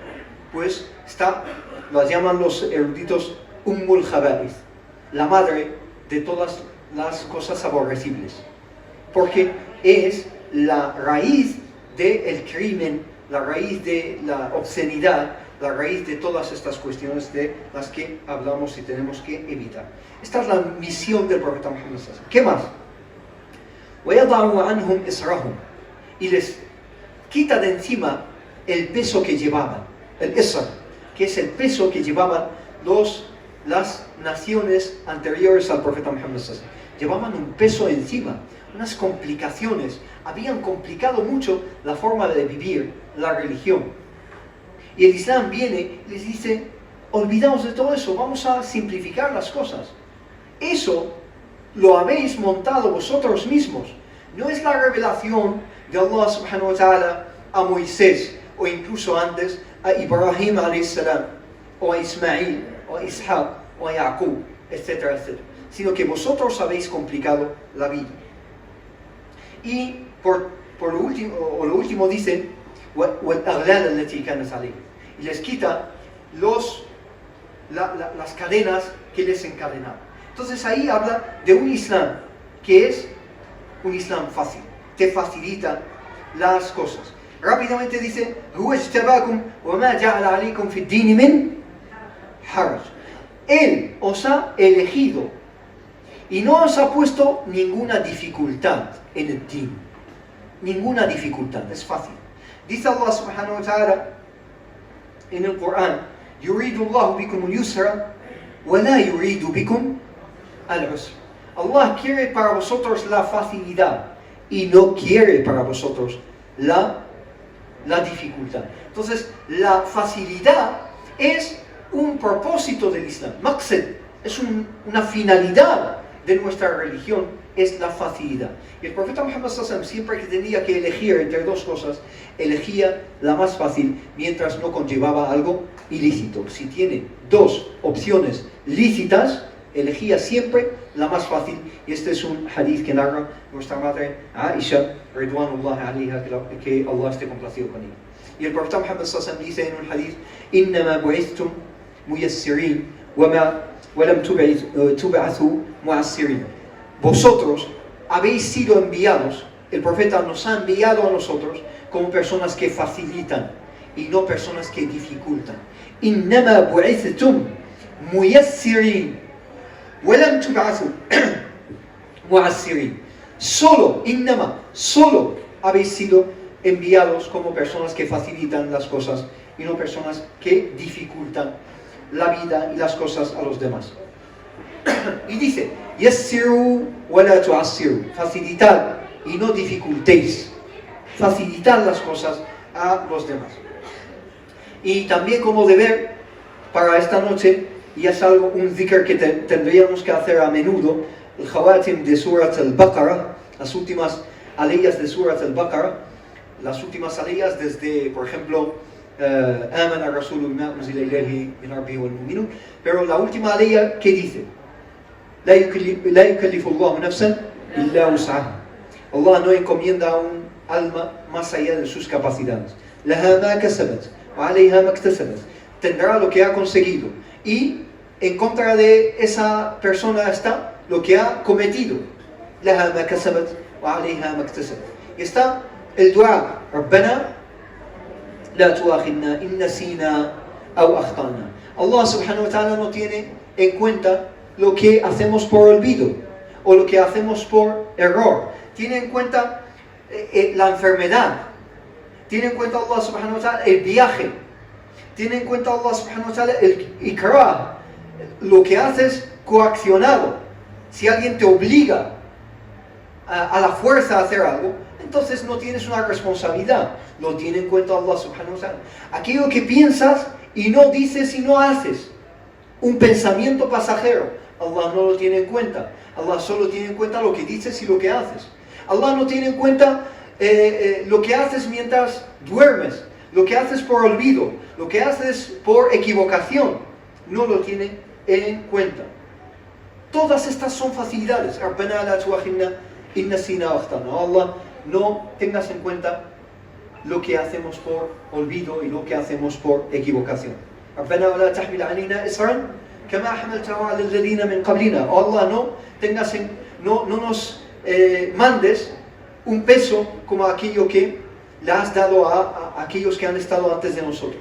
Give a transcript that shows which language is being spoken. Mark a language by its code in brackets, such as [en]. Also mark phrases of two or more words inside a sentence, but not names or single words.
[es] Pues lo llaman los eruditos [ar] أم الخبائث, [es] la madre de todas las cosas aborrecibles, porque es la raíz del crimen, la raíz de la obscenidad, la raíz de todas estas cuestiones de las que hablamos y tenemos que evitar. Esta es la misión del profeta Muhammad. ¿Qué más? [ar] وَيَضَعُ عَنْهُمْ إِسْرَهُمْ, [es] y les quita de encima el peso que llevaban, el isr, que es el peso que llevaban las naciones anteriores al profeta Muhammad. Llevaban un peso encima, unas complicaciones, habían complicado mucho la forma de vivir la religión. Y el Islam viene y les dice, olvidaos de todo eso, vamos a simplificar las cosas. Eso lo habéis montado vosotros mismos. No es la revelación de [ar] الله سبحانه وتعالى [es] a Moisés, o incluso antes a Ibrahim a.s., o a Ismail, o a Ishaq, o a Yaqub, etcétera, etcétera. Sino que vosotros habéis complicado la vida. Y por lo último dice, [ar] وَالْأَغْلَالَ الَّتِي كَانَتْ عَلَيْهِمْ, [es] y les quita las cadenas que les encadenaban. Entonces ahí habla de un Islam que es un Islam fácil, te facilita las cosas. Rápidamente dice, [ar] هُوَ اجْتَبَاكُمْ وَمَا جَعَلَ عَلَيْكُمْ فِي الدِّينِ مِنْ حَرَجٍ. [es] Él os ha elegido y no os ha puesto ninguna dificultad en el din. Ninguna dificultad, es fácil. Dice [ar] الله سبحانه وتعالى [es] en el Corán, [ar] يُرِيدُ اللَّهُ بِكُمُ الْيُسْرَ وَلَا يُرِيدُ بِكُمْ الْعُسْرَ. [es] Allah quiere para vosotros la facilidad y no quiere para vosotros la dificultad. Entonces, la facilidad es un propósito del Islam. Maqsad es una finalidad de nuestra religión, es la facilidad. Y el profeta Muhammad [ar] صلى الله عليه وسلم, [es] siempre que tenía que elegir entre dos cosas, elegía la más fácil mientras no conllevaba algo ilícito. Si tiene dos opciones lícitas, elegía siempre la más fácil. Y este es un hadith que narra nuestra madre Aisha, [ar] رضوان الله عليها, [es] que Allah esté complacido con ella. Y el profeta Muhammad [ar] صلى الله عليه وسلم [es] dice en un hadith: [ar] "إنما بعثتم ميسرين ولم تبعثوا معسرين." [es] Vosotros habéis sido enviados, el profeta nos ha enviado a nosotros como personas que facilitan y no personas que dificultan. [ar] إنما بعثتم ميسرين ولم تبعثوا معسرين. [es] Solo habéis sido enviados como personas que facilitan las cosas y no personas que dificultan la vida y las cosas a los demás. Y dice: [ar] يسروا ولا تعسروا, [es] facilitad y no dificultéis, facilitad las cosas a los demás. Y también como deber para esta noche, y es algo, un dhikr que tendríamos que hacer a menudo, el khawatim de Surat al-Baqarah, las últimas aleyas de Surat al-Baqarah, las últimas aleyas desde, por ejemplo, [ar] آمن الرسول بما أنزل إليه من ربه والمؤمنون, [es] pero la última aleya que dice: [ar] لا يكلف الله نفسا إلا وسعها. [es] Allah no encomienda a un alma más allá de sus capacidades. [ar] لها ما كسبت وعليها ما اكتسبت. [es] Tendrá lo que ha conseguido y en contra de esa persona está lo que ha cometido. [ar] لها ما كسبت وعليها ما اكتسبت. [es] Y está el dua: [ar] ربنا لا تؤاخذنا إن نسينا أو أخطأنا. الله سبحانه وتعالى [es] no tiene en cuenta lo que hacemos por olvido o lo que hacemos por error. Tiene en cuenta la enfermedad. Tiene en cuenta [ar] الله سبحانه وتعالى [es] el viaje. Tiene en cuenta [ar] الله سبحانه وتعالى [es] el ikrah, lo que haces coaccionado. Si alguien te obliga a la fuerza a hacer algo, entonces no tienes una responsabilidad. Lo tiene en cuenta [ar] الله سبحانه وتعالى. [es] Aquello que piensas y no dices y no haces, un pensamiento pasajero, Allah no lo tiene en cuenta. Allah solo tiene en cuenta lo que dices y lo que haces. Allah no tiene en cuenta lo que haces mientras duermes, lo que haces por olvido, lo que haces por equivocación. No lo tiene en cuenta. Todas estas son facilidades. [ar] ربنا لا تؤاخذنا إن نسينا أو أخطأنا. [es] Allah, no tengas en cuenta lo que hacemos por olvido y lo que hacemos por equivocación. [ar] ربنا لا تحمل علينا إصرا كما حملته على الذين من قبلنا. [es] Oh Allah, no nos mandes un peso como aquello que le has dado a aquellos que han estado antes de nosotros.